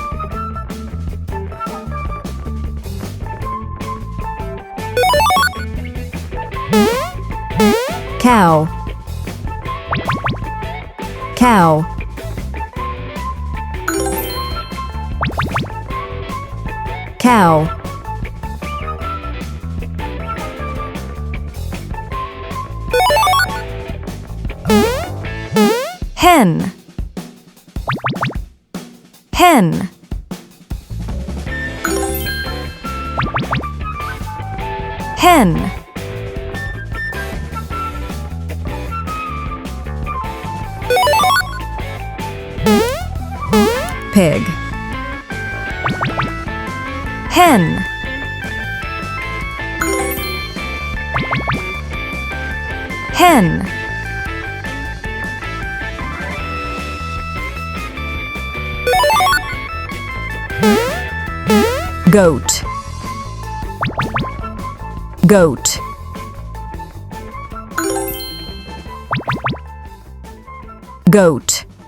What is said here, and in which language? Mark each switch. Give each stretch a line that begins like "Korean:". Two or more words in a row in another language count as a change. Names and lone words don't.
English: Cow. Cow. Cow. Hen. Hen. Hen. Pig. Hen. Hen. Goat. Goat. Goat.